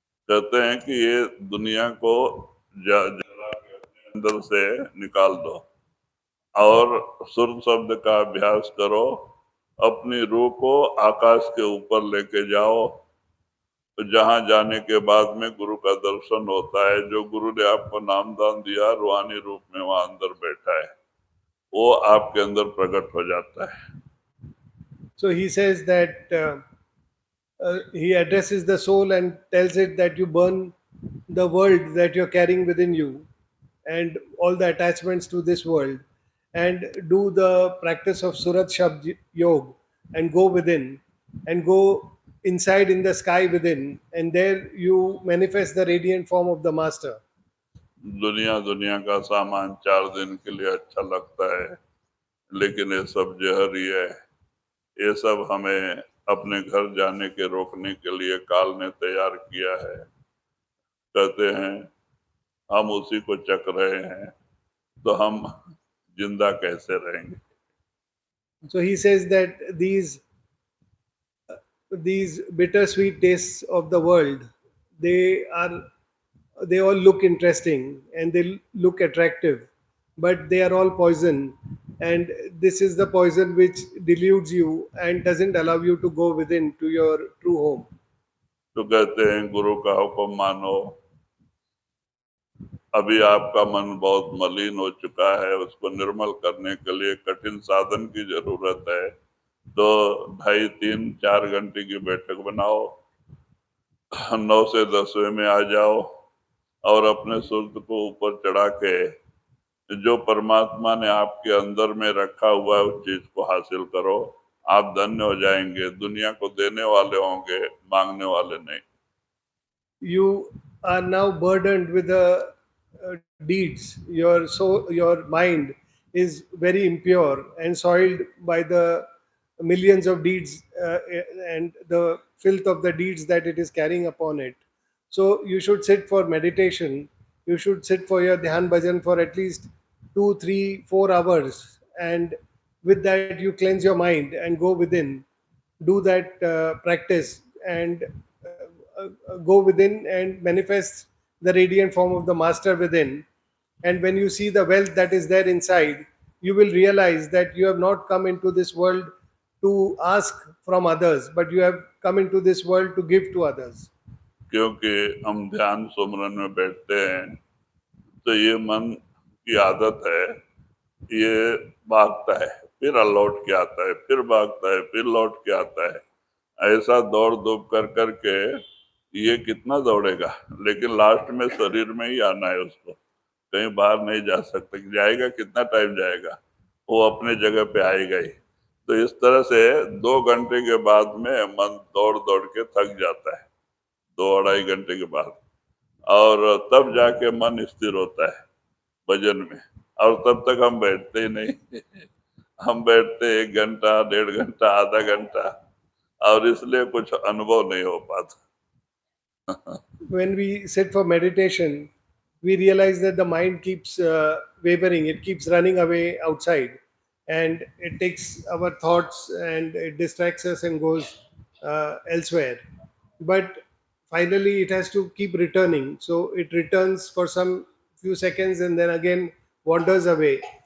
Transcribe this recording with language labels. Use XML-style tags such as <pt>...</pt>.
<hi>कहते हैं कि ये दुनिया को जला के अपने अंदर से निकाल दो और सुर शब्द का अभ्यास करो, अपनी रूह को आकाश के ऊपर लेके जाओ, जहां जाने के बाद में गुरु का दर्शन होता है। जो गुरु ने आपको नामदान दिया रूहानी रूप में वहां अंदर बैठा है, वो आपके अंदर प्रकट हो जाता है।</hi> <en>So he says that he addresses the soul and tells it that you burn the world that you're carrying within you and all the attachments to this world, and do the practice of Surat Shabd Yog and go within and go inside in the sky within, and there you manifest the radiant form of the Master.</en> <hi>दुनिया का सामान 4 दिन के लिए अच्छा लगता है, लेकिन ये सब जहर ही है। ये सब हमें अपने घर जाने के रोकने के लिए काल ने तैयार किया है। कहते हैं हम उसी को चख रहे हैं, तो हम जिंदा कैसे रहेंगे।</hi> <en>So he says that these bittersweet tastes of the world, they all look interesting and they look attractive, but they are all poison, and this is the poison which deludes you and doesn't allow you to go within to your true home.</en> <hi>तो कहते हैं गुरु का हुक्म मानो। अभी आपका मन बहुत मलिन हो चुका है, उसको निर्मल करने के लिए कठिन साधन की जरूरत है। तो 2.5, 3, 4 घंटे की बैठक बनाओ, 9 से 10वें में आ जाओ और अपने सुरत को ऊपर चढ़ा के जो परमात्मा ने आपके अंदर में रखा हुआ है उस चीज को हासिल करो। आप धन्य हो जाएंगे। दुनिया को देने वाले होंगे, मांगने वाले नहीं।</hi> <en>You are now burdened with the deeds, your mind is very impure and soiled by the millions of deeds and the filth of the deeds that it is carrying upon it. So you should sit for meditation. You should sit for your dhyan bhajan for at least 2, 3, 4 hours, and with that you cleanse your mind and go within. Do that practice and go within and manifest the radiant form of the master within. And when you see the wealth that is there inside, you will realize that you have not come into this world to ask from others, but you have come into this world to give to others.</en> <hi>क्योंकि हम ध्यान सुमरन में बैठते हैं तो ये मन की आदत है, ये भागता है, फिर लौट के आता है, फिर भागता है, फिर लौट के आता है। ऐसा दौड़ धूप कर कर के ये कितना दौड़ेगा, लेकिन लास्ट में शरीर में ही आना है उसको, कहीं बाहर नहीं जा सकता। जाएगा कितना टाइम जाएगा, वो अपने जगह पे आएगा ही। तो इस तरह से 2 घंटे के बाद में मन दौड़ दौड़ के थक जाता है, 2 अढ़ाई घंटे के बाद, और तब जाके मन स्थिर होता है भजन में, और तब तक हम बैठते ही नहीं हम बैठते 1 घंटा, 1.5 घंटा, आधा घंटा, और इसलिए कुछ अनुभव नहीं हो पाता।</hi> <en>When we sit for meditation, we realize that the mind keeps wavering, it keeps running away outside, and it takes our thoughts and it distracts us and goes elsewhere. But finally, it has to keep returning. So it returns for some few seconds and then again wanders away.</en>